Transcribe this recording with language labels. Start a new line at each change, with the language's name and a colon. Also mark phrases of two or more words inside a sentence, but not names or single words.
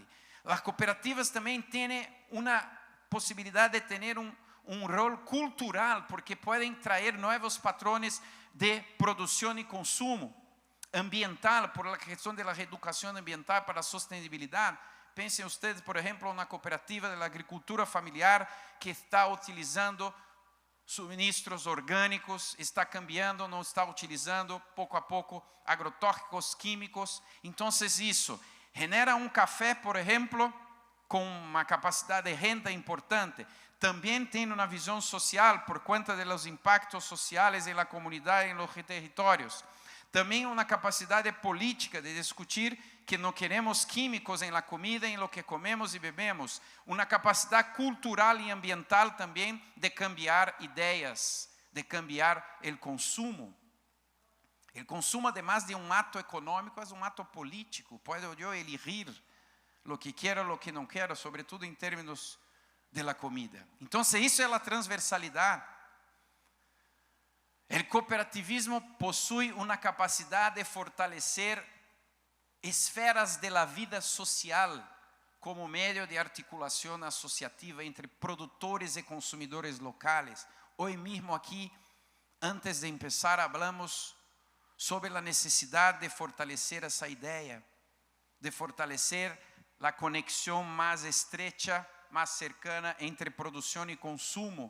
Spanish: Las cooperativas también tienen una posibilidad de tener un rol cultural, porque pueden traer nuevos patrones de producción y consumo ambiental, por la cuestión de la reeducación ambiental para la sostenibilidad. Piensen ustedes, por ejemplo, una cooperativa de la agricultura familiar que está utilizando suministros orgânicos, está cambiando,
Portuguese: não está utilizando pouco a pouco agrotóxicos químicos. Então, isso genera um café, por exemplo, com uma capacidade de renda importante. Também tem uma visão social por conta dos impactos sociais na comunidade e nos territórios. Também uma capacidade política de discutir que não queremos químicos na comida, em
Spanish: lo que
Portuguese: comemos e bebemos. Uma capacidade cultural e ambiental também de cambiar ideias, de cambiar o consumo. O consumo, además de um ato econômico, é um ato político. Puedo eu elegir
Spanish: lo que
Portuguese: quero,
Spanish: lo que
Portuguese: não quero, sobretudo em termos
Spanish: de la comida.
Portuguese: Então, isso é a transversalidade. O cooperativismo possui uma capacidade de fortalecer esferas
Spanish: de la vida social como medio de articulación asociativa entre productores y consumidores locales. Hoy mismo aquí, antes de empezar, hablamos sobre la necesidad de fortalecer esa idea, de fortalecer la conexión más estrecha, más cercana entre producción y consumo.